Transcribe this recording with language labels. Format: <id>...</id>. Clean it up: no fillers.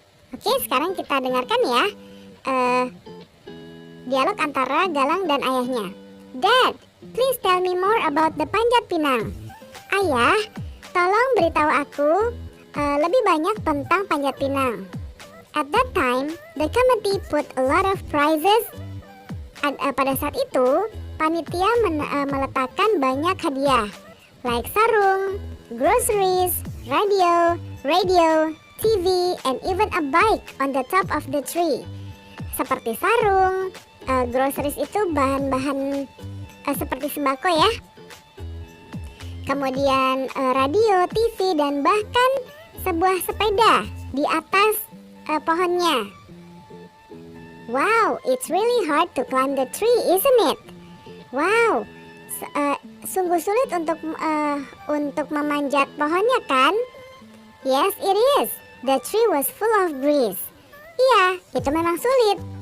<id>Oke, sekarang kita dengarkan ya dialog antara Galang dan ayahnya.</id> <en>Dad, please tell me more about the Panjat Pinang.</en> <id>Ayah, tolong beritahu aku lebih banyak tentang Panjat Pinang.</id> <en>At that time, the committee put a lot of prizes.</en> <id>Pada saat itu, panitia meletakkan banyak hadiah,</id> <en>like sarung, groceries, radio, TV, and even a bike on the top of the tree.</en> <id>Seperti sarung, groceries itu bahan-bahan seperti sembako ya. Kemudian radio, TV, dan bahkan sebuah sepeda di atas pohonnya.</id> <en>Wow, it's really hard to climb the tree, isn't it?</en> <id>Wow, sungguh sulit untuk memanjat pohonnya kan?</id> <en>Yes, it is. The tree was full of breeze.</en> <id>Iya, itu memang sulit.</id>